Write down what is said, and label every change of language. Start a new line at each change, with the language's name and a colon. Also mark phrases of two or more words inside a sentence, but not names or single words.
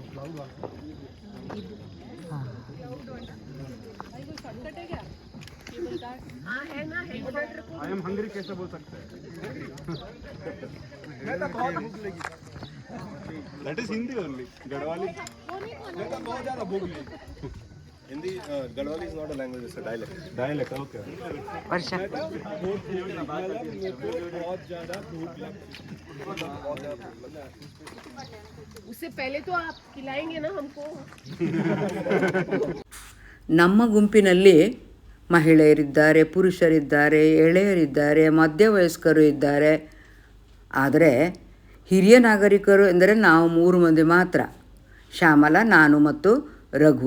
English: I am hungry
Hindi: कैसे बोल सकते हैं? मैं तो बहुत भूख लगी.
English: that is Hindi only.
Hindi: गढ़वाली मैं तो बहुत ज़्यादा भूख लगी.
English: Hindi, Gadwali is not a language, it's a dialect. Dialect, okay.
Kannada: ವರ್ಷ
Hindi: उससे पहले तो आप खिलाएंगे ना हमको.
Kannada: ನಮ್ಮ ಗುಂಪಿನಲ್ಲಿ ಮಹಿಳೆಯರಿದ್ದಾರೆ, ಪುರುಷರಿದ್ದಾರೆ, ಎಳೆಯರಿದ್ದಾರೆ, ಮಧ್ಯವಯಸ್ಕರು ಇದ್ದಾರೆ. ಆದರೆ ಹಿರಿಯ ನಾಗರಿಕರು ಎಂದರೆ ನಾವು 3 ಮಂದಿ ಮಾತ್ರ, ಶ್ಯಾಮಲ, ನಾನು ಮತ್ತು ರಘು.